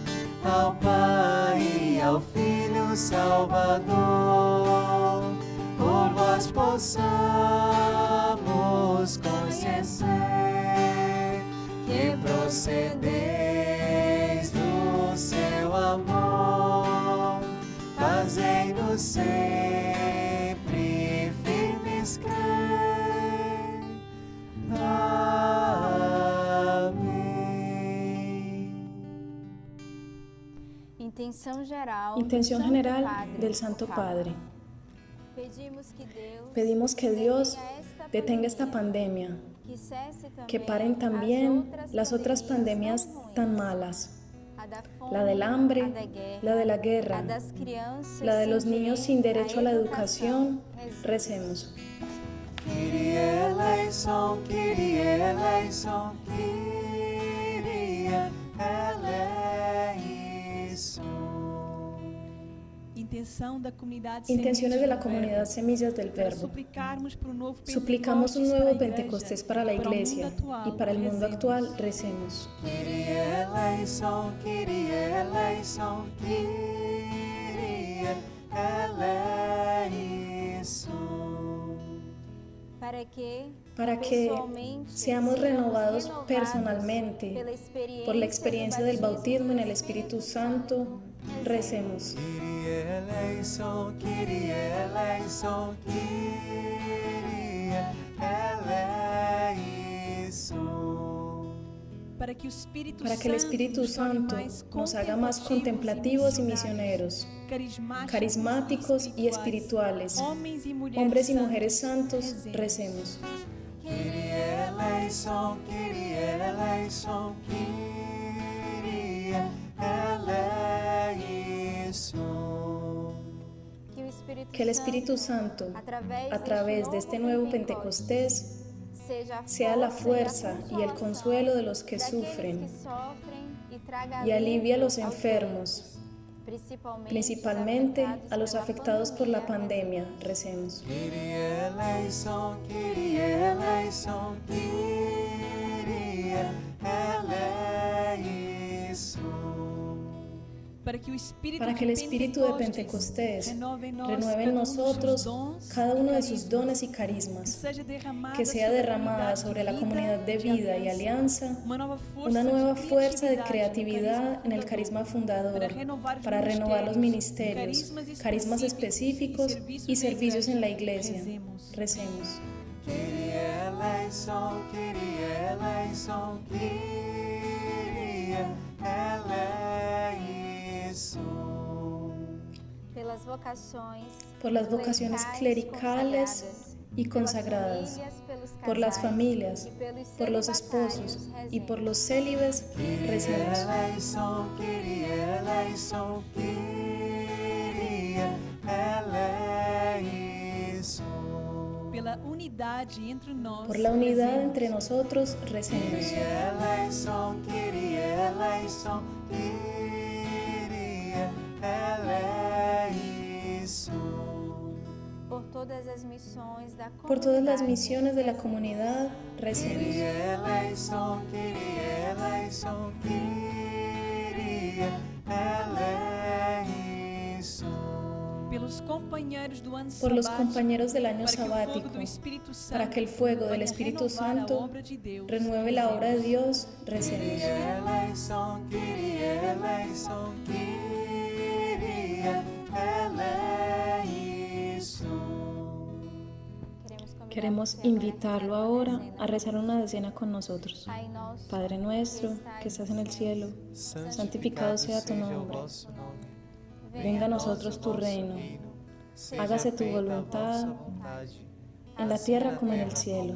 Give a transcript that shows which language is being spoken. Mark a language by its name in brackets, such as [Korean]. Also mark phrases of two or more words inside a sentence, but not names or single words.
[Portuguese] Ao Pai e ao Filho Salvador, nós possamos conhecer que procedeis do seu amor, fazei-nos sempre firmes crer. Amém. [Spanish] Intención general del Santo Padre. Pedimos que Dios Detenga esta pandemia, que paren también las otras pandemias tan malas, la del hambre, la de la guerra, la de los niños sin derecho a la educación. Recemos. [Greek] Κύριε ελέησον, Κύριε ελέησον, Κύριε ελέησον. [Spanish] Intenciones de la comunidad Semillas del Verbo. Suplicamos un nuevo Pentecostés para la Iglesia y para el mundo actual. Recemos. [Greek] Κύριε ελέησον, Κύριε ελέησον, Κύριε ελέησον. [Spanish] Para que Seamos renovados personalmente por la experiencia del bautismo en el Espíritu Santo. Recemos. [Greek] Κύριε ελέησον, Κύριε ελέησον, Κύριε ελέησον. [Spanish] Para que el Espíritu Santo nos haga más contemplativos y misioneros, carismáticos y espirituales, hombres y mujeres santos. Recemos. [Greek] Κύριε ελέησον, Κύριε ελέησον, Κύριε ελέησον. [Spanish] Que el Espíritu Santo, a través de este nuevo Pentecostés, sea la fuerza y el consuelo de los que sufren y alivie a los enfermos, principalmente a los afectados por la pandemia. Recemos. [Greek] Κύριε ελέησον, Κύριε ελέησον, Κύριε ελέησον. [Spanish] Para que el Espíritu de Pentecostés renueve en nosotros cada uno de sus dones y carismas, que sea derramada sobre la comunidad de vida y alianza una nueva fuerza de creatividad en el carisma fundador, para renovar los ministerios, carismas específicos y servicios en la Iglesia. Recemos. [Greek] Κύριε ελέησον, Κύριε ελέησον, Κύριε ελέησον. [Spanish] Por las vocaciones clericales y consagradas, por las familias, por los esposos y por los célibes. Recemos. [Greek] Ελέησον, Κύριε ελέησον, Κύριε ελέησον. [Spanish] Por la unidad entre nosotros. Recemos. [Greek] Κύριε ελέησον, Κύριε ελέησον, Κύριε ελέησον. [Spanish] Por todas las misiones de la comunidad. Recemos. [Greek] Κύριε ελέησον, Κύριε ελέησον, Κύριε ελέησον. [Spanish] Por los compañeros del año sabático, para que el fuego del Espíritu Santo renueve la obra de Dios. Recemos. [Greek] Κύριε ελέησον, Κύριε ελέησον, Κύριε ελέησον. [Spanish] Queremos invitarlo ahora a rezar una decena con nosotros. Padre nuestro, que estás en el cielo, santificado sea tu nombre. Venga a nosotros tu reino. Hágase tu voluntad en la tierra como en el cielo.